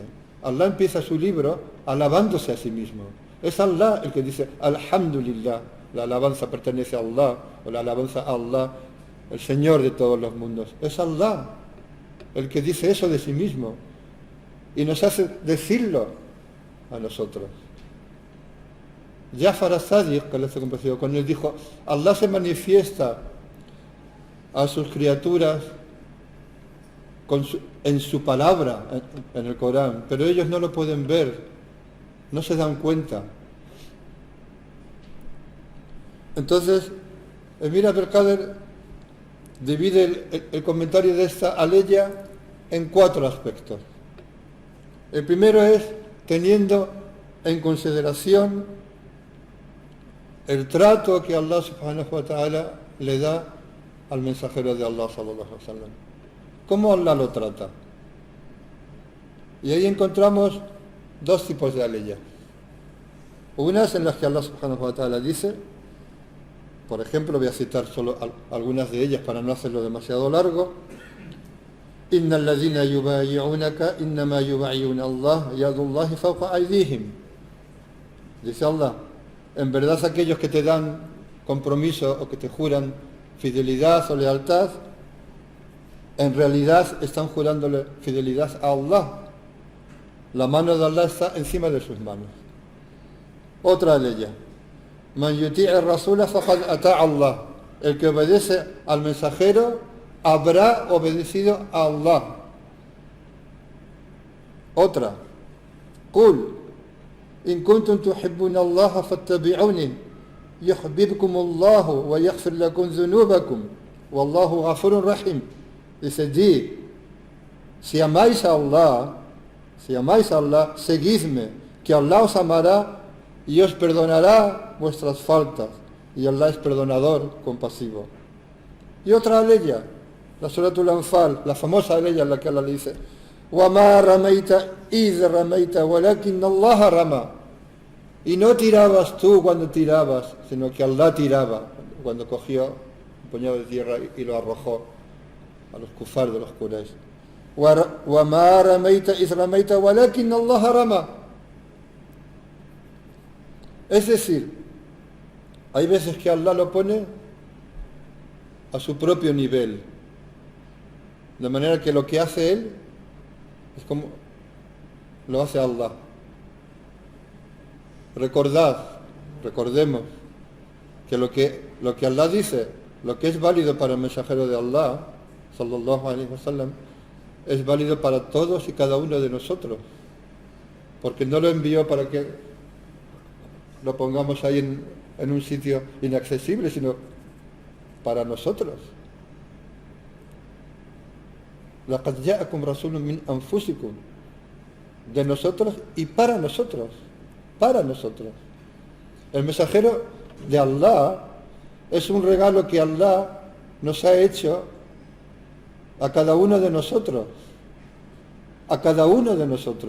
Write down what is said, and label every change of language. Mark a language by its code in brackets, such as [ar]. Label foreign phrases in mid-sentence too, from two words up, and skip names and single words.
[es] Allah empieza su libro alabándose a sí mismo. Es Allah el que dice Alhamdulillah, la alabanza pertenece a Allah, o la alabanza a Allah, el Señor de todos los mundos. Es Allah el que dice eso de sí mismo y nos hace decirlo a nosotros. Jafar as-Sadiq, que le hace compasión, cuando él dijo: Allah se manifiesta a sus criaturas en su palabra, en el Corán, pero ellos no lo pueden ver, no se dan cuenta. Entonces, Emir Abdelkader divide el comentario de esta aleya en 4 aspectos. El primero es teniendo en consideración el trato que Allah [ar] سبحانه وتعالى [es] le da al mensajero de Allah [ar] صلى الله عليه وسلم. [es] ¿Cómo Allah lo trata? Y ahí encontramos 2 tipos de aleyas. Unas en las que Allah [ar] سبحانه وتعالى [es] dice, por ejemplo, voy a citar solo algunas de ellas para no hacerlo demasiado largo. [ar] إن الذين يبايعونك إنما يبايعون الله يد الله فوق أيديهم. [es] Dice Allah, en verdad aquellos que te dan compromiso o que te juran fidelidad o lealtad, en realidad están jurándole fidelidad a Allah. La mano de Allah está encima de sus manos. Otra ley. [ar] من يطع الرسول فقد أطاع الله. [es] El que obedece al mensajero habrá obedecido a Allah. Otra. [ar] قل إن كنتم تحبون الله فاتبعوني يحببكم الله ويغفر لكم ذنوبكم والله غفور رحيم. [es] Dice, si amáis a Allah, seguidme, que Allah os amará y os perdonará vuestras faltas, y Allah es perdonador, compasivo. Y otra aleya, la Suratul Anfal, la famosa aleya en la que Allah le dice, [ar] وَمَا رَمَيْتَ إِذْ رَمَيْتَ وَلَكِنَّ اللَّهَ رَمَى. [es] Y no tirabas tú cuando tirabas, sino que Allah tiraba, cuando cogió un puñado de tierra y lo arrojó a los kufar de los Quraysh. [ar] وَمَا رَمَيْتَ إِذْ رَمَيْتَ وَلَكِنَّ اللَّهَ رَمَى. [es] Es decir, hay veces que Allah lo pone a su propio nivel, de manera que lo que hace Él es como lo hace Allah. Recordemos que lo que Allah dice, lo que es válido para el mensajero de Allah, [ar] صلى الله عليه وسلم, [es] es válido para todos y cada uno de nosotros, porque no lo envió para que lo pongamos ahí en un sitio inaccesible, sino para nosotros. [ar] لَقَدْ جَاءَكُمْ رَسُولٌ مِّنْ أَنفُسِكُمْ. [es] De nosotros y para nosotros. Para nosotros. El mensajero de Allah es un regalo que Allah nos ha hecho a cada uno de nosotros. A cada uno de nosotros.